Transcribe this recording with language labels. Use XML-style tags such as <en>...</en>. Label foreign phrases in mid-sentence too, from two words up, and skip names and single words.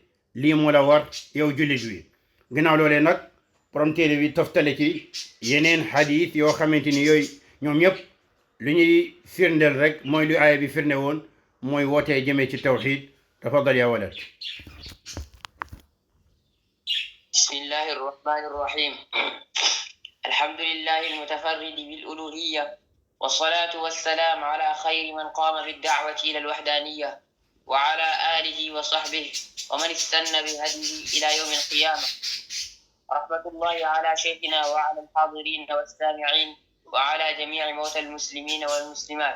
<wo>lii moo la war yow jullit wi. ginnaaw loolee nag borom téere bi toftale ci yeneen xadiis yoo xamante ni yooyu ñoom ñëpp lu ñuy firndeel rek mooy lu aaya bi firnde woon, mooy wootee jëmee ci tawxid.</wo> <ar>تفضل يا ولد. بسم الله الرحمن الرحيم. الحمد لله المتفرد بالألوهية والصلاة والسلام على خير من قام بالدعوة إلى الوحدانية وعلى آله وصحبه ومن استنى بهديه إلى يوم القيامة. رحمة الله على شيخنا وعلى الحاضرين والسامعين وعلى جميع موتى المسلمين والمسلمات.</ar>